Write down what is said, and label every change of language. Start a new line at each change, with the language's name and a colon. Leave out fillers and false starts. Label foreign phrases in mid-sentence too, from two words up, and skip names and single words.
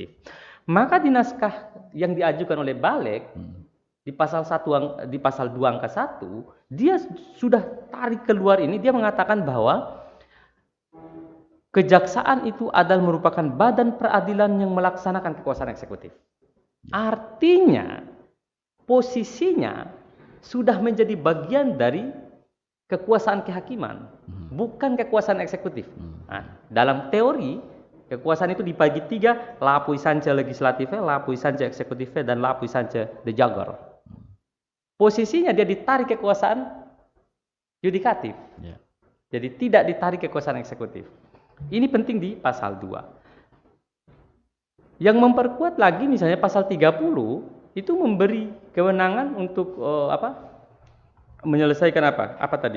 Indonesian: Maka di naskah yang diajukan oleh Balik di pasal 2 angka 1, dia sudah tarik keluar ini, dia mengatakan bahwa kejaksaan itu adalah merupakan badan peradilan yang melaksanakan kekuasaan eksekutif. Artinya posisinya sudah menjadi bagian dari kekuasaan kehakiman, bukan kekuasaan eksekutif. Nah, dalam teori kekuasaan itu dibagi 3,
French: la puissance legislative, la puissance executive, dan la puissance de jugger.
Indonesian: Posisinya dia ditarik kekuasaan yudikatif. Jadi tidak ditarik kekuasaan eksekutif. Ini penting di pasal 2. Yang memperkuat lagi misalnya pasal 30 itu memberi kewenangan untuk menyelesaikan apa tadi?